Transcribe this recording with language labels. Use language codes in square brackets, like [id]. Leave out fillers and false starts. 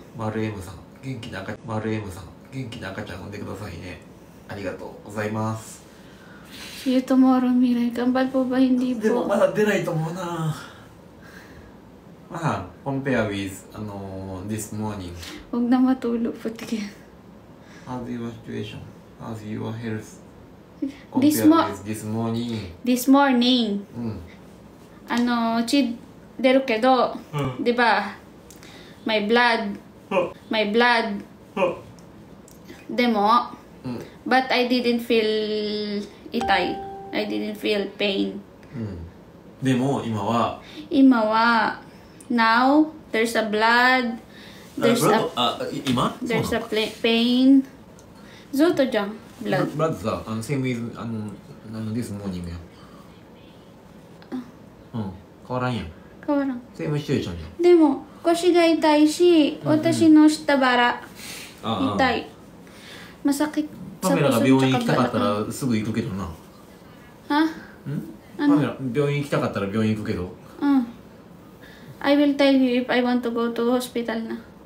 [ja] マルエムさん、元気な赤ちゃん、マルエムさん、元気な赤ちゃん産んでくださいね。ありがとうございます。 [en] See you tomorrow, Mirai. [tl] Kambal po ba? Hindi po. [ja] でもまだ出ないと思うな。 [en] まあ、compare with this morning. [tl] Huwag na matulog po tigil. [en] How's your situation? How's your health? This morning. This morning. うん。 [ja] 血出るけど、 [tl] di ba? [en] My blood. My blood. でも、but I didn't feel itay. I didn't feel pain. [ja] でも今は [en] now there's a blood. There's a pain. [ja] ずっとじゃん。 [en] blood さ、same with this morning や。 [ja] 変わらんやん。変わらん。 [en] same situation じゃん。 [ja] でも腰が痛いし、私の下腹痛い。 [tl] masakit. [ja] パメラが病院行きたかったらすぐ行くけどな。は？パメラ病院行きたかったら病院行くけど。 [en] I will tell you if I want to go to hospital na.